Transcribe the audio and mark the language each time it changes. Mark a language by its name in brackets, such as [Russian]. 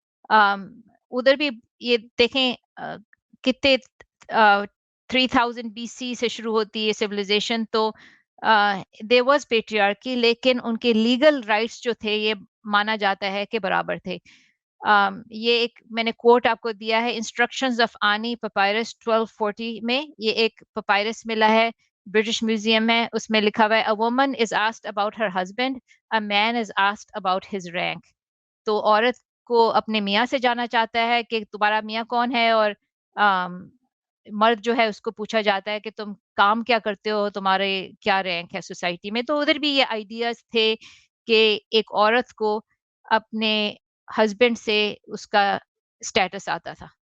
[Urdu] ادھر بھی یہ دیکھیں کتنے 3000 BC سے شروع ہوتی ہے سویلائزیشن، تو [English] there was patriarchy، [Urdu] لیکن ان کے لیگل رائٹس جو تھے یہ مانا جاتا ہے کہ برابر تھے. یہ ایک میں نے کوٹ آپ کو دیا ہے، انسٹرکشنز آف آنی پپائرس 1240 میں. یہ ایک پپائرس ملا ہے، برٹش میوزیم ہے، اس میں لکھا ہوا ہے [English] a woman is asked about her husband, a man is asked about his rank. [Urdu] تو عورت کو اپنے میاں سے جانا چاہتا ہے کہ تمہارا میاں کون ہے، اور مرد جو ہے اس کو پوچھا جاتا ہے کہ تم کام کیا کرتے ہو، تمہارے کیا رینک ہے سوسائٹی میں. تو ادھر بھی یہ آئیڈیاز تھے کہ ایک عورت کو اپنے ہسبینڈ سے اس کا اسٹیٹس آتا تھا.